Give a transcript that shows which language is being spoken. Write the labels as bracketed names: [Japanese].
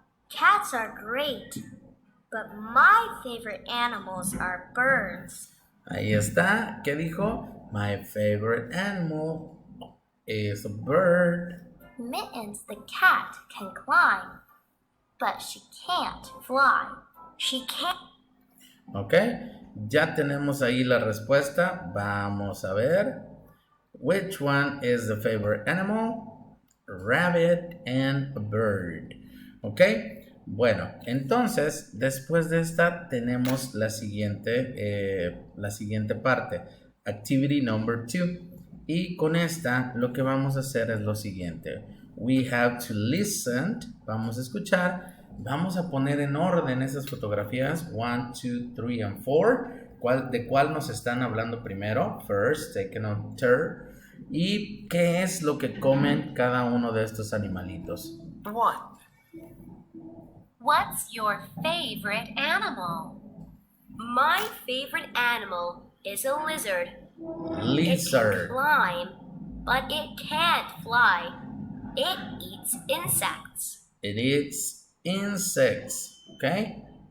[English] Cats are great, but my favorite animals are birds. [Spanish] Ahí está. ¿Qué dijo? [English] My favorite animal is a bird. Mittens the cat can climb, but she can't fly. She can't. ¿Ok? [Spanish] Ya tenemos ahí la respuesta. Vamos a ver. [English] Which one is the favorite animal? Rabbit and a bird. ¿Ok? [Spanish] Bueno, entonces, después de esta tenemos la siguiente parte. [English] Activity number 2. [Spanish] Y con esta lo que vamos a hacer es lo siguiente. [English] We have to listen. [Spanish] Vamos a escuchar. Vamos a poner en orden esas fotografías 1, 2, 3 and 4. ¿De cuál nos están hablando primero? [English] First, second, and third. [Spanish] ¿Y qué es lo que comen cada uno de estos animalitos? 1. [English] What's your favorite animal? My favorite animal is a lizard. Lizard. It can climb, but it can't fly. It eats insects. It eats insects. Okay?